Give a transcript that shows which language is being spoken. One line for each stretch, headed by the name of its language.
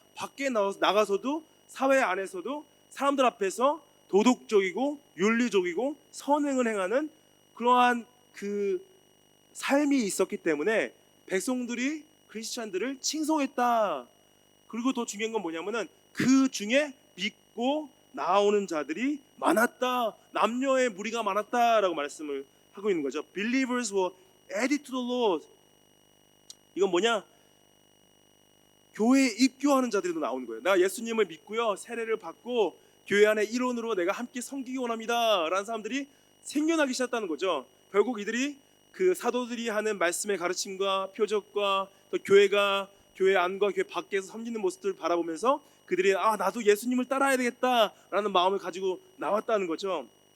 Korean: 밖에 나가서도 사회 안에서도 사람들 앞에서 도덕적이고 윤리적이고 선행을 행하는 그러한 그 삶이 있었기 때문에 백성들이 크리스찬들을 칭송했다. 그리고 더 중요한 건 뭐냐면은 그 중에 믿고 나오는 자들이 많았다. 남녀의 무리가 많았다라고 말씀을 하고 있는 거죠.
English: Believers were added to the Lord.
Korean: 이건 뭐냐? 교회에 입교하는 자들도 나오는 거예요. 나 예수님을 믿고요, 세례를 받고 교회 안에 일원으로 내가 함께 섬기기 원합니다 라는 사람들이 생겨나기 시작했다는 거죠. 결국 이들이 그 사도들이 하는 말씀의 가르침과 표적과 또 교회 안과 교회 밖에서 섬기는 모습들을 바라보면서 그들이 나도 예수님을 따라야 되겠다라는 마음을 가지고 나왔다는 거죠.